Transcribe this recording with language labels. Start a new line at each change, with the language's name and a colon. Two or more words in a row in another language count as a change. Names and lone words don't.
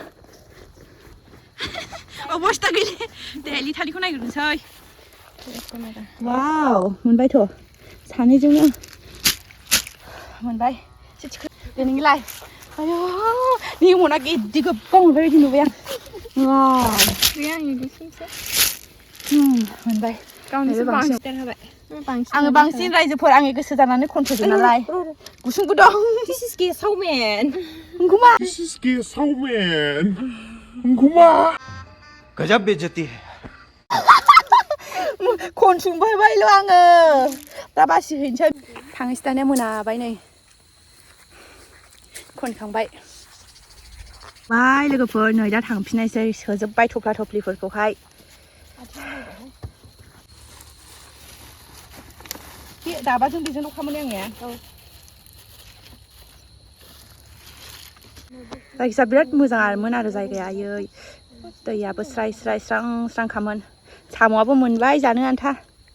Bodo: अबस्था गैला दे लिटारनिखौ नायग्रोनोसै वाव मोनबायथ' सानैजोंनो मोनबाय दे नोंलाय आयौ नि मना गिदि गोबां मोनबाय बायदि नुबाय आं वाव गैया आं इदिसैसो मोनबाय गावनिसो बांसिन होबाय आङो बांसिन रायजोफोर आंनि गोसो जानानै खनथ'दों नालाय गुसुंबो दं
English: This is gay man
Bodo: नंगौमा
English: This is gay man.
Bodo: Guma.
Hindi: गजब बेइज्जती है
Bodo: खनसुंबायबायल' आङो दा बासिहैनोसै थांनोसै दानिया मोनाबाय नै खनखांबाय बाय लोगोफोर नै दा थांफिननायसै सोजोब्बाय थफ्ला थफ्लिफोरखौहाय बे दाबाजों बेजोंल' खामानि आंनिया जायखिजाया बिराद मोजांमोन आरो जायगाया आयै दैयाबो स्राय स्राय स्रां स्रांखामोन साम'आबो मोनबाय जानो आन्था